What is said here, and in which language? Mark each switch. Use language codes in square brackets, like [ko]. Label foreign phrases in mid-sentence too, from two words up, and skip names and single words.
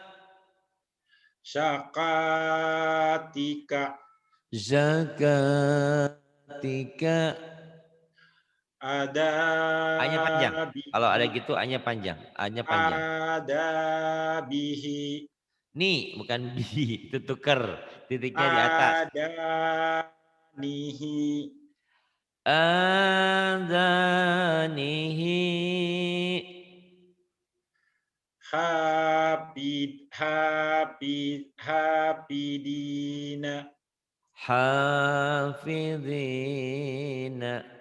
[ar] syakatika, [id] Zakatika. Hanya panjang. Kalau ada [ar] adabihi, [id] gitu hanya panjang. Hanya panjang. [ar] adabihi, [id] Ni bukan bi. Itu tuker. Titiknya di atas. [ar] adanihi, Adanihi. hapidina, Hafidhina.